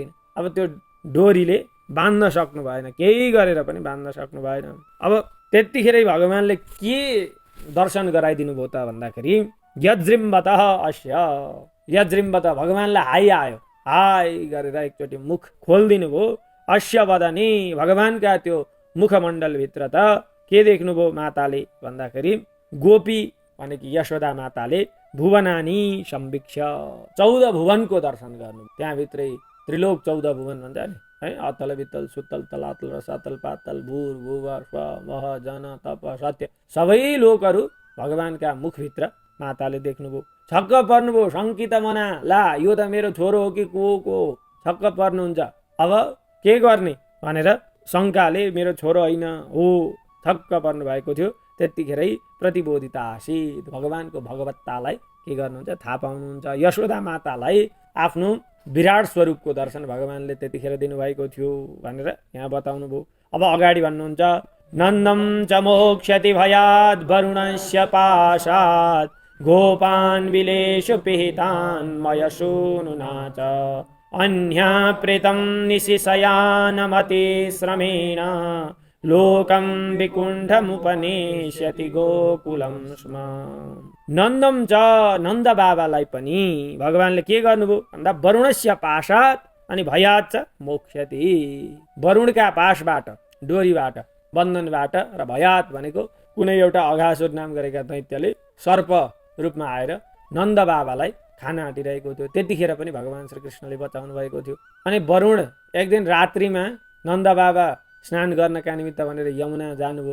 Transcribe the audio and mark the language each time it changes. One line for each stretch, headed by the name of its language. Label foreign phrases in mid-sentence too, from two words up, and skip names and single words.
Nepali: अब त्यो डोरीले बाँध्न सक्नु भएन, केही गरेर पनि बाँध्न सक्नु भएन। अब त्यतिखेरै भगवानले के दर्शन गराइदिनु भयो त भन्दाखेरि
Sanskrit: यज्जृम्भत अस्य,
Nepali: यज्जृम्भत भगवानलाई हाई गरेर एकचोटि मुख खोलिदिनु भयो।
Sanskrit: अस्य वदने
Nepali: भगवानका त्यो मुखमण्डलभित्र त के देख्नुभयो माताले भन्दाखेरि गोपी भनेको यशोदा माताले
Sanskrit: भुवनानी संवीक्ष
Nepali: 14 भुवनको दर्शन गर्नु। त्यहाँभित्रै त्रिलोक 14 भुवन भन्छ नि है, अतल वितल सुतल तलातल रसातल पातल भूर भुव स्व मह जन तप सत्य सबै लोकहरू भगवानका मुखभित्र माताले देख्नुभयो। छक्क पर्नुभयो,
Sanskrit: शङ्कित मना,
Nepali: ला यो त मेरो छोरो हो कि को छक्क पर्नुहुन्छ। अब के गर्ने भनेर शङ्काले मेरो छोरो होइन हो छक्क पर्नु भएको थियो। त्यतिखेरै
Sanskrit: प्रतिबोधिता आसीत्,
Nepali: भगवानको भगवत्तालाई के गर्नुहुन्छ थाहा पाउनुहुन्छ। यशोदा मातालाई आफ्नो विराट स्वरूपको दर्शन भगवानले त्यतिखेर दिनुभएको थियो भनेर यहाँ बताउनु भयो। अब अगाडि भन्नुहुन्छ
Sanskrit: नन्दम च मोक्ष्यति भयात् वरुणस्य पाशात् गोपान् विलेषु पिहितान् मयसूनुना च अन्या प्रेतं निशिशयानमति श्रमेण लोकं विकुण्ठमुपनेष्यति गोकुलं स्म। नन्दम च
Nepali: नन्द बाबालाई पनि भगवानले के गर्नुभयो भन्दा
Sanskrit: वरुणस्य पाशात्
Nepali: अनि
Sanskrit: भयात् च मोक्ष्यति,
Nepali: वरुणका पाशबाट डोरीबाट, बन्धनबाट, र भयात भनेको कुनै एउटा अघासुर नाम गरेका दैत्यले सर्प रूपमा आएर नन्द बाबालाई खान आँटिरहेको थियो। त्यतिखेर पनि भगवान् श्रीकृष्णले बचाउनु भएको थियो। अनि वरुण एक दिन रात्रिमा नन्द बाबा स्नान गर्नका निमित्त भनेर यमुना जानुभयो।